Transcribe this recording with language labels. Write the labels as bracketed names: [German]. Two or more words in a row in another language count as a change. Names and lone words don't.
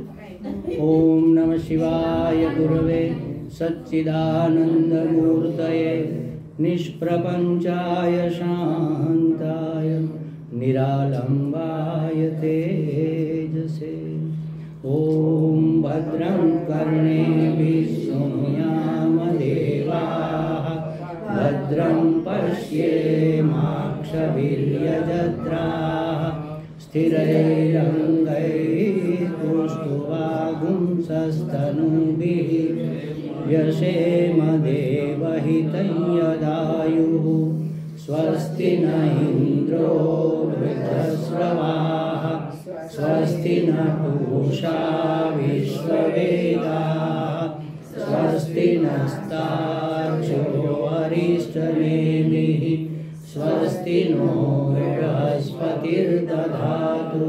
[Sanskrit] ओम नमः शिवाय गुरवे सच्चिदानन्द मूर्तये निष्प्रपञ्चाय शान्ताय निरालम्बाय तेजसे. ओम भद्रं कर्णेभिः शृणुयाम देवाः भद्रं पश्येमाक्षभिर्यजत्राः स्थिरैरङ्गैस्तुष्टुवागुंसस्तनूभिः व्यशेम देवहितं यदायुः. स्वस्ति न इन्द्रो वृद्धस्रवाः स्वस्ति न पूषा विश्ववेदाः स्वस्ति नस्तार्क्ष्यो अरिष्टनेमिः स्वस्ति नो बृहस्पतिर्दधातु.